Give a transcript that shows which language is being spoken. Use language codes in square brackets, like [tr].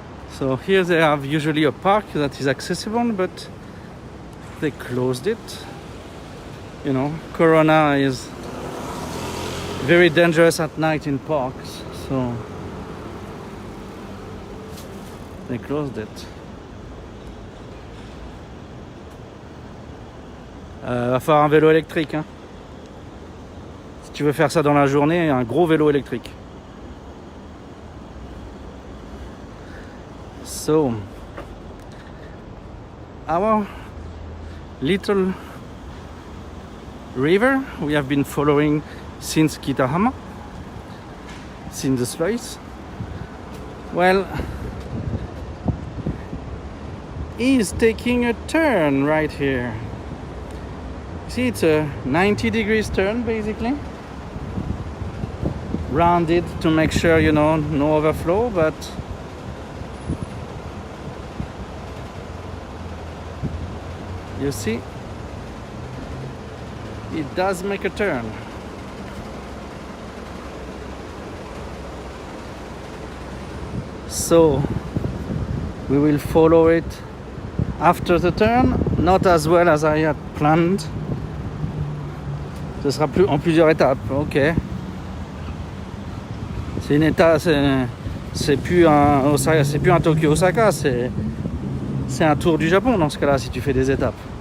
[en] So here they have usually a park that is accessible, but they closed it. You know, Corona is very dangerous at night in parks, so they closed it. [fr] Va falloir un vélo électrique, hein. Si tu veux faire ça dans la journée, un gros vélo électrique. [en] So, our little river we have been following since Kitahama, since the space, well, is taking a turn right here. See, it's a 90 degrees turn basically. Rounded to make sure, you know, no overflow, but you see, it does make a turn. So we will follow it after the turn, not as well as I had planned. [fr] Ce sera en plusieurs étapes, ok. C'est une étape, c'est plus un Tokyo Osaka, c'est un tour du Japon dans ce cas-là si tu fais des étapes.